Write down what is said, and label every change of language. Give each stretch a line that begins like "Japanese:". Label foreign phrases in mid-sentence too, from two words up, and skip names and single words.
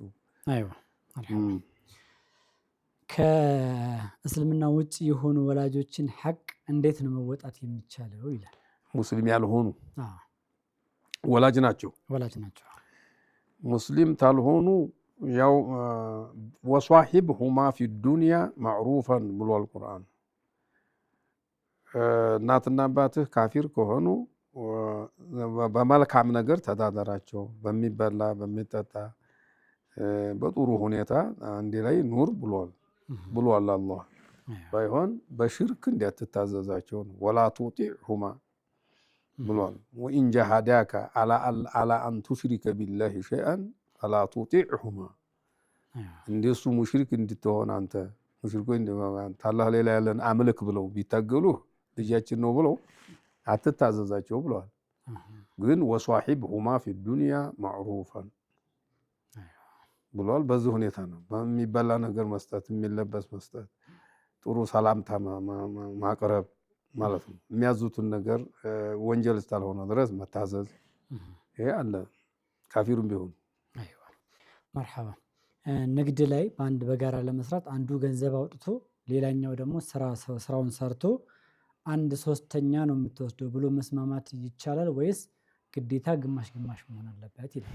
Amharic: አይዋ ከእስልምና ውጪ የሆኑ ወላጆችን ሐቅ እንዴት ነው መወጣት የሚቻለው ይላል ሙስሊም ያልሆኑ ወላጅ ናቸው ሙስሊም ታልሆኑ ያው
Arabic: وصاحبهما في الدنيا معروفا
Amharic: ብሎ القرآن እናትና አባትህ ካፊር ከሆኑ በመልካም ነገር ተዳደራቸው በሚበላ በሚጠጣ በጥሩ ሁኔታ አንዴ ላይ ኑር ብሏል አላህ ባይሆን በሽርክ እንዲያትታዘዛቸው
Arabic: ولا تطعهما
Amharic: ብሏል
Arabic: وإن جاهداك على أن تشرك بالله شيئا فلا تطعهما
Amharic: እንደሱ ሙሽሪክ እንድትሆን አንተ ሙሽሪኮ እንደ አላህ ሌላ ያለን አምልክ ብለው ቢታገሉህ ልጃችን ነው ብለው አትታዘዛቸው ብሏል ግን
Arabic: وصاحبهما في الدنيا معروفا
Amharic: ብሏል በዚህ ሁኔታ ነው በሚበላ ነገር መስጠት የሚለበስ መስጠት ጥሩ ሰላምታ ማቅረብ ማለት ነው የሚያዙትን ነገር ወንጀል ስታልሆነ ድረስ መታዘዝ ይሄ አለ ካፊሩም ቢሆን አይዋ مرحبا ንግድ ላይ በአንድ በጋራ ለመስራት አንዱ ገንዘብ አውጥቶ ሌላኛው ደግሞ ስራውን ሰርቶ አንድ ሶስተኛ ነው የምትወስደው ብሎ መስማማት ይቻላል ወይስ ግዴታ ግማሽ መሆን አለበት ይላል